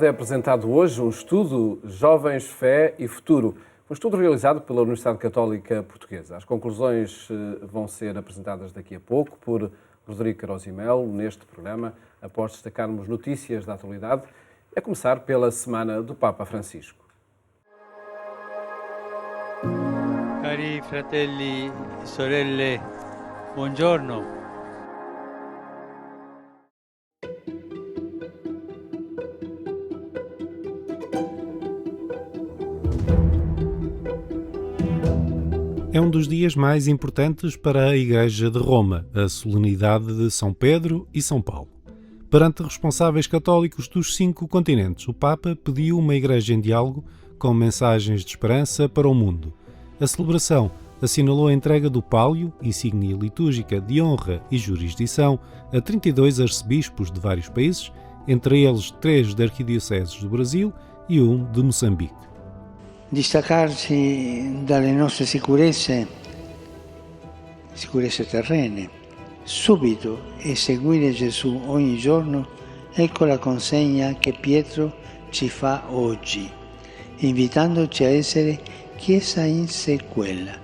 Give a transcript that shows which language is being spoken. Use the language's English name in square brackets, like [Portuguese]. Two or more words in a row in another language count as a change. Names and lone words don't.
[Portuguese] É apresentado hoje um estudo Jovens, Fé e Futuro. Um estudo realizado pela Universidade Católica Portuguesa. As conclusões vão ser apresentadas daqui a pouco por Rodrigo Queiroz e Melo neste programa, após destacarmos notícias da atualidade, a começar pela Semana do Papa Francisco. [Italian] Cari fratelli e sorelle, buongiorno. [Portuguese] É um dos dias mais importantes para a Igreja de Roma, a solenidade de São Pedro e São Paulo. Perante responsáveis católicos dos 5 continentes, o Papa pediu uma Igreja em diálogo com mensagens de esperança para o mundo. A celebração assinalou a entrega do pálio, insígnia litúrgica de honra e jurisdição, a 32 arcebispos de vários países, entre eles 3 da Arquidioceses do Brasil e 1 de Moçambique. [Italian] Distaccarsi dalle nostre sicurezze terrene, subito e seguire Gesù ogni giorno, ecco la consegna che Pietro ci fa oggi, invitandoci a essere Chiesa in sequela.